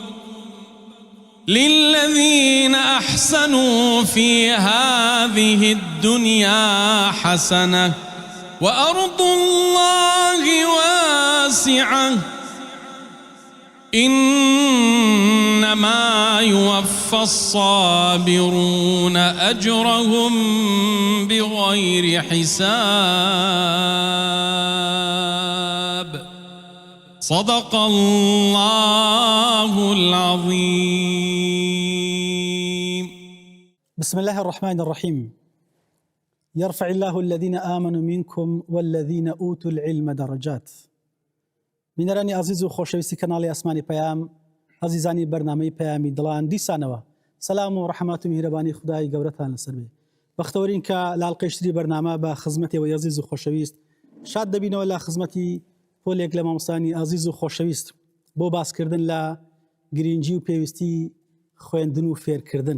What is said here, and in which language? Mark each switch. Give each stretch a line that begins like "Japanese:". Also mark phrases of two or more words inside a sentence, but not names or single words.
Arabic: للذين أحسنوا في هذه الدنيا حسنة وأرض الله واسعة إنما يوفى الصابرون أجرهم بغير حساب. صدق الله العظيم. بسم الله الرحمن الرحيم. يرفع الله الذين آمنوا منكم والذين أوتوا العلم درجات.
Central Kurdish: بینەرانی عزیز و خۆشەویستی کەناڵی ئاسمانی پەیام، عزیزانی بەرنامەی پەیامی دڵان، دیسانەوە سەلام و ڕەحمەت و میهرەبانی خودای گەورەتان لەسەر بێ. بەختەوەرین کە لاڵقەیشتری بەرنامە بە خزمەتەوە عزیز و خۆشەویست شاد دەبینەوە لە خزمەتی پۆلێک لە مامۆستانی عزیز و خۆشەویست بۆ باسکردن لە گرنگی و پێویستی خوێندن و فێرکردن.